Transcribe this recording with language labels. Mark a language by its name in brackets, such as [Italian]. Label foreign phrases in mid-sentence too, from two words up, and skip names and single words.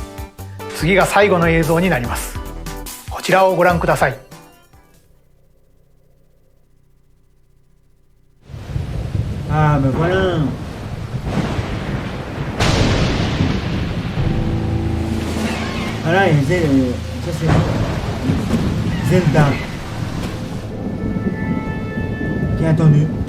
[Japanese] 次が最後の映像になります。こちらをご覧ください。 [French] Ah, ben voilà. Voilà, ça c'est Zelda qui est attendu.